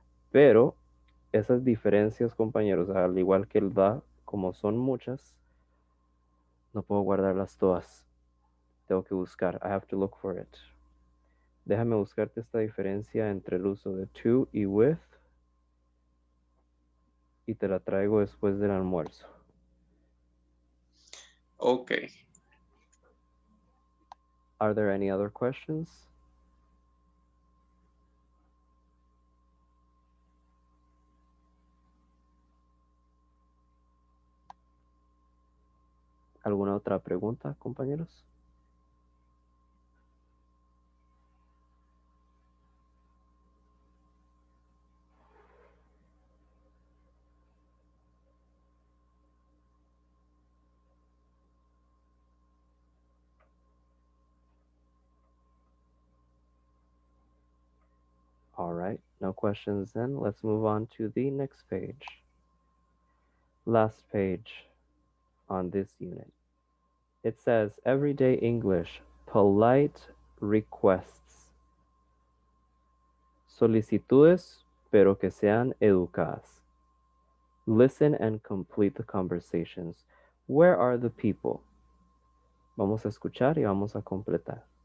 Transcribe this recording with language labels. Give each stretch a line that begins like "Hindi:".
Spanish: Pero esas diferencias, compañeros, al igual que el the, como son muchas, no puedo guardarlas todas. Tengo que buscar.
English: I have to look for it.
Spanish: Déjame buscarte esta diferencia entre el uso de to y with y te la traigo después del almuerzo.
English: Okay. Are there any other questions?
Spanish: ¿Alguna otra pregunta, compañeros?
English: All right, no questions then. Let's move on to the next page. Last page on this unit. It says everyday English, polite requests.
Spanish: Solicitudes, pero que sean educadas.
English: Listen and complete the conversations. Where are the people?
Spanish: Vamos a escuchar y vamos a completar.